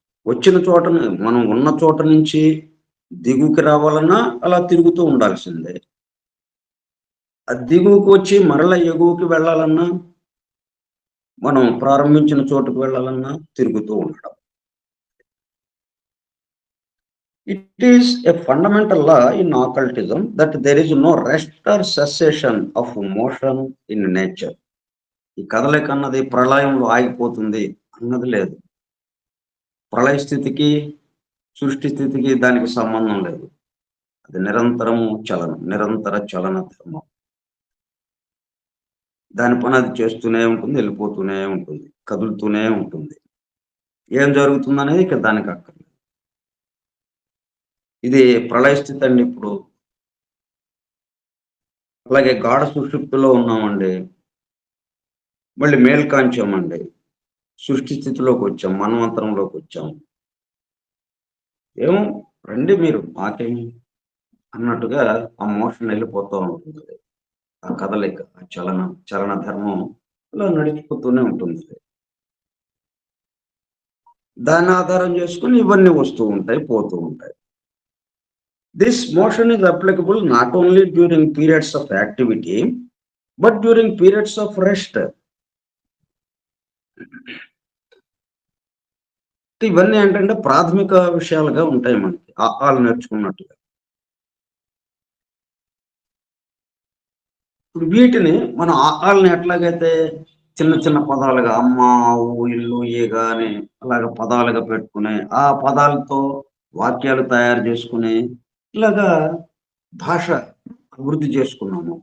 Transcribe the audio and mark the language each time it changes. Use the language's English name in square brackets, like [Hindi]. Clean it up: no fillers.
[Telugu] వచ్చిన చోటను మనం ఉన్న చోట నుంచి దిగుకి రావాలన్నా అలా తిరుగుతూ ఉండాల్సిందే. ఆ దిగువకు వచ్చి మరల ఎగువకి వెళ్ళాలన్నా, మనం ప్రారంభించిన చోటుకు వెళ్ళాలన్నా తిరుగుతూ ఉండడం. [English] It is a fundamental law in occultism that there is no rest or cessation of motion in nature. [Telugu] ఈ కదలిక అన్నది ప్రళయంలో ఆగిపోతుంది అన్నది లేదు. ప్రళయ స్థితికి సృష్టి స్థితికి దానికి సంబంధం లేదు. అది నిరంతర చలన ధర్మం. దాని పని అది చేస్తూనే ఉంటుంది, వెళ్ళిపోతూనే ఉంటుంది, కదులుతూనే ఉంటుంది. ఏం జరుగుతుంది అనేది ఇక దానికి అక్కర్లేదు. ఇది ప్రళయ స్థితి అండి. ఇప్పుడు అలాగే గాఢ సుషుప్తిలో ఉన్నామండి, మళ్ళీ మేల్కాంచామండి, సృష్టి స్థితిలోకి వచ్చాం, మన్వంతరంలోకి వచ్చాం. ఏమో రండి మీరు మాకేమి అన్నట్టుగా ఆ మోషన్ వెళ్ళిపోతూ ఉంటుంది. ఆ కదలిక, ఆ చలన ధర్మం ఇలా నడిచిపోతూనే ఉంటుంది. దాన్ని ఆధారం చేసుకుని ఇవన్నీ వస్తూ ఉంటాయి, పోతూ ఉంటాయి. [English] This motion is applicable not only during periods of activity but during periods of rest. [Telugu] ఇవన్నీ ఏంటంటే ప్రాథమిక విషయాలుగా ఉంటాయి మనకి ఆలు నేర్చుకున్నట్టుగా. ఇప్పుడు వీటిని మనం ఆళ్ళని ఎట్లాగైతే చిన్న చిన్న పదాలుగా అమ్మ, ఆవు, ఇల్లు, ఈగ అని అలాగ పదాలుగా పెట్టుకుని ఆ పదాలతో వాక్యాలు తయారు చేసుకుని ఇలాగా భాష అభివృద్ధి చేసుకున్నాము.